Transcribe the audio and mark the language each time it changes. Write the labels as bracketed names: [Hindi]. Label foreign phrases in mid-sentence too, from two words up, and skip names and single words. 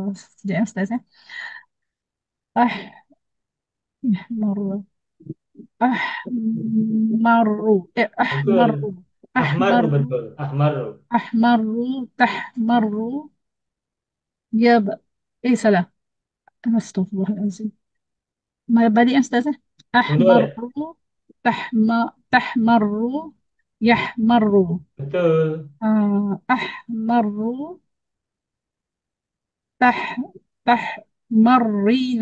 [Malay] Sekejap ya, Ustaz ya. Ah, ihmarra. [Arabic] أحمر أحمر. [Malay] betul. Ahmaru [Arabic] Ahmarru. [Malay] betul. Ahmaru. [Arabic] أحمر تحمر يب. [Malay] Salah. [Arabic] أستغفر الله العظيم. ما بدي أستاذة أحمر Mudore. تحمر يحمر أحمر تح تحمرين